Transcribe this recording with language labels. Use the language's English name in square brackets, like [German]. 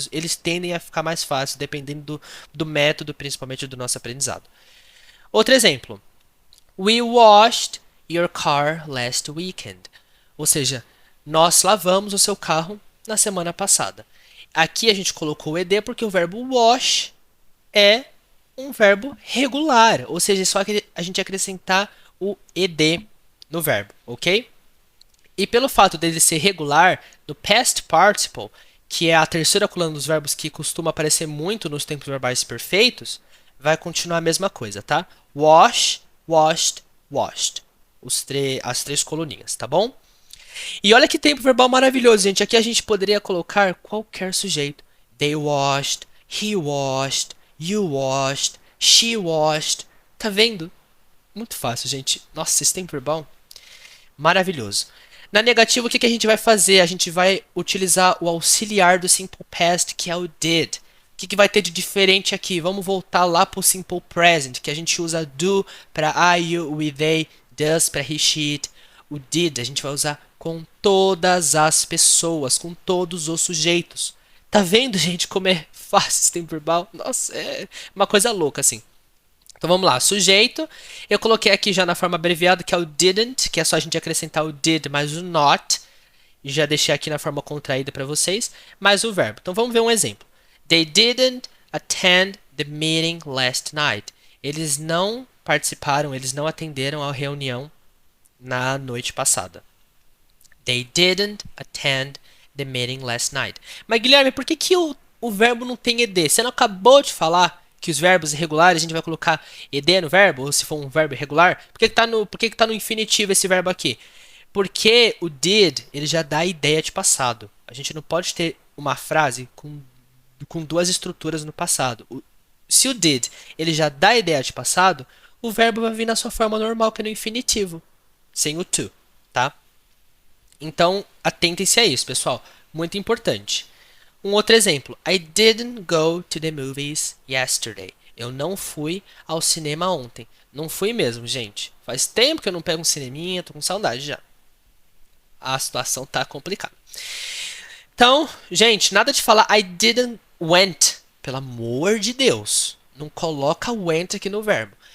[Portuguese] Eles tendem a ficar mais fáceis dependendo do método, principalmente do nosso aprendizado. Outro exemplo. [English] We washed your car last weekend. [Portuguese] Ou seja, nós lavamos o seu carro na semana passada. Aqui a gente colocou o ed porque o verbo wash é um verbo regular, ou seja, só que a gente acrescentar o ed no verbo, ok? E pelo fato dele ser regular, no past participle, que é a terceira coluna dos verbos que costuma aparecer muito nos tempos verbais perfeitos, vai continuar a mesma coisa, tá? [English] Wash, washed, washed. [Portuguese] As três coluninhas, tá bom? E olha que tempo verbal maravilhoso, gente. Aqui a gente poderia colocar qualquer sujeito. [English] They washed, he washed, you washed, she washed. [Portuguese] Tá vendo? Muito fácil, gente. Nossa, esse tempo verbal maravilhoso. Na negativa, o que a gente vai fazer? A gente vai utilizar o auxiliar do simple past, que é o did. O que vai ter de diferente aqui? Vamos voltar lá para o simple present, que a gente usa do para I, you, we, they, does para he, she, it. O did a gente vai usar com todas as pessoas, com todos os sujeitos. Tá vendo, gente, como é fácil esse tempo verbal? Nossa, é uma coisa louca, assim. Então vamos lá, sujeito. Eu coloquei aqui já na forma abreviada, que é o didn't, que é só a gente acrescentar o did mais o not. E já deixei aqui na forma contraída para vocês, mais o verbo. Então vamos ver um exemplo. [English] They didn't attend the meeting last night. [Portuguese] Eles não participaram, eles não atenderam à reunião na noite passada. [English] They didn't attend the meeting last night. [Portuguese] Mas Guilherme, por que o verbo não tem ed? Você não acabou de falar que os verbos irregulares a gente vai colocar ed no verbo, ou se for um verbo irregular? Por que tá no infinitivo esse verbo aqui? Porque o did, ele já dá a ideia de passado. A gente não pode ter uma frase com duas estruturas no passado. Se o did, ele já dá a ideia de passado, o verbo vai vir na sua forma normal, que é no infinitivo, sem o to, tá? Então, atentem-se a isso, pessoal. Muito importante. Um outro exemplo. [English] I didn't go to the movies yesterday. [Portuguese] Eu não fui ao cinema ontem. Não fui mesmo, gente. Faz tempo que eu não pego um cineminha, tô com saudade já. A situação tá complicada. Então, gente, nada de falar [English] I didn't went. [Portuguese] Pelo amor de Deus. Não coloca went aqui no verbo.